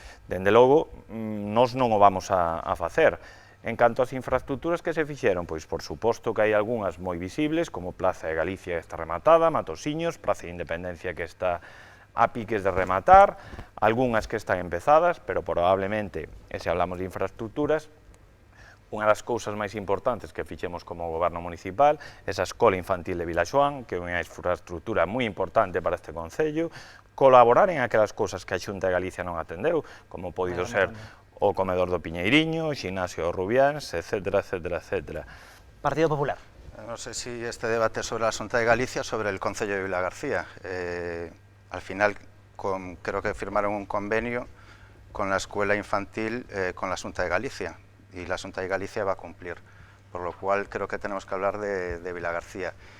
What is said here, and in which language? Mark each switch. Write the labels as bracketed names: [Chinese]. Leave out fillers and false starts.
[Galician] Dende logo, nós non o vamos a facer. En canto ás infraestructuras que se fixeron, pois por suposto que hai algunhas moi visibles, como Plaza de Galicia que está rematada, Matosiños, Praza de Independencia que está a piques de rematar, algunhas que están empezadas, pero probablemente, e se hablamos de infraestructuras, unha das cousas máis importantes que fixemos como goberno municipal, esa escola infantil de Vilaxoán, que é unha infraestructura moi importante para este concello, colaborar en aquelas cousas que a Xunta de Galicia non atendeu, como podido ser o comedor do Piñeiriño, o xinasio do Rubiáns, etcétera, etcétera, etcétera. Partido Popular. [Spanish] No sé si este debate sobre la Xunta de Galicia, sobre el Concello de Vilagarcía. Al final creo que firmaron un convenio con la escuela infantil con la Xunta de Galicia, y la Xunta de Galicia va a cumplir, por lo cual creo que tenemos que hablar de Vilagarcía.